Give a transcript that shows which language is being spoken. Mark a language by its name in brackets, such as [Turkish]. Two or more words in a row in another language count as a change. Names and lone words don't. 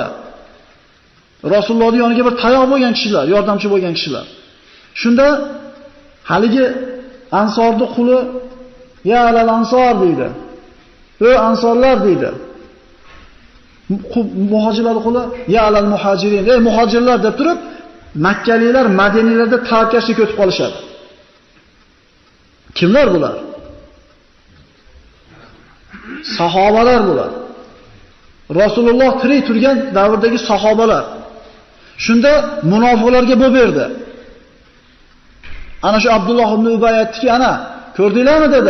[Uzbek] Rasulullohning yoniga bir tayoq bo'lgan kishilar, yordamchi bo'lgan kishilar. Shunda haligi ansorning quli [Arabic] يا للأنصار [Uzbek] deydi. Ey ansorlar deydi. Muhojirlarning quli [Arabic] يا للمهاجرين, [Uzbek] ey muhojirlar deb turib, Makkaliklar Madinalarda tavakkashlikka o'tib qolishadi. Kimlar bular? Sahobalar bular. Rasululloh tirik turgan davrdagi sahobalar. Shunda munofiqlarga bo'p berdi. Ana shu Abdulloh ibn Ubay aytdiki, ana ko'rdinglarmi dedi.